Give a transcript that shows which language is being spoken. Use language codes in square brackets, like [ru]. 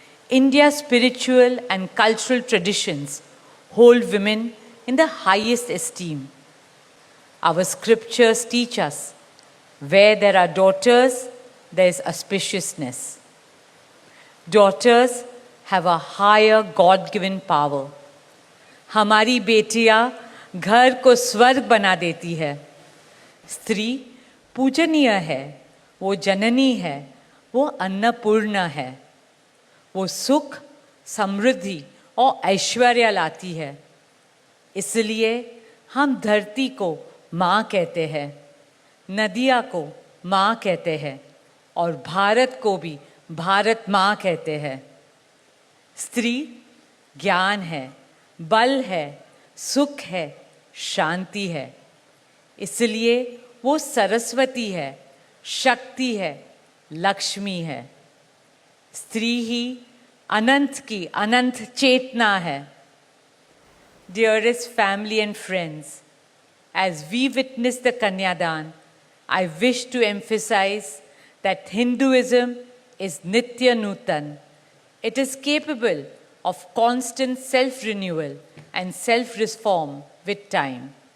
[en] India's spiritual and cultural traditions hold women in the highest esteem. Our scriptures teach us where there are daughters, there is auspiciousness. Daughters have a higher God-given power. [hi] हमारी बेटियां घर को स्वर्ग बना देती है. स्त्री पूजनीय है, वो जननी है, वो अन्नपूर्णा है. वो सुख, समृद्धि और ऐश्वर्य लाती है. इसलिए हम धरती को माँ कहते हैं, नदियाँ को माँ कहते हैं और भारत को भी भारत माँ कहते हैं. स्त्री ज्ञान है, बल है, सुख है, शांति है. इसलिए वो सरस्वती है, शक्ति है, लक्ष्मी है. स्त्री ही अनंत की अनंत चेतना है. [en] Dearest family and friends, as we witness the Kanyadan, I wish to emphasize that Hinduism is Nitya Nutan. It is capable of constant self-renewal and self-reform with time.